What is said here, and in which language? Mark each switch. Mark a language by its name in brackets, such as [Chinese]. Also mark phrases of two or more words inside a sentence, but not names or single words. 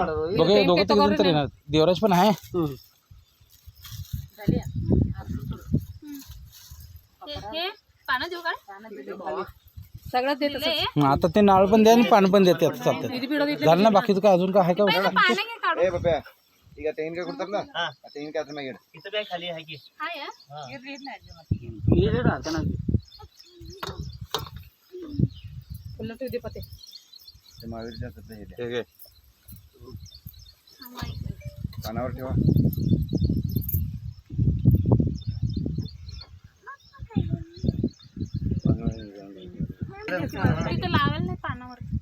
[Marathi] बघा दोघं तिघ जण तर येणार देवराज पण आहे सगळं आता ते नाळ पण द्या आणि पान पण देते आता चालतं झालं ना बाकीचं काय अजून काय आहे का [Kannada] ಈಗ ತೆಂಗಿನಕಾಯಿ ಕೊಡ್ತಾರಲ್ಲ ತೆಂಗಿನಕಾಯಿ ಅದ್ರ ಮ್ಯಾಗ ಇಟ್ಟು [Marathi] काय खाली आहे की महावीरच्या हे कानावर ठेवा लावेल नाही पानावर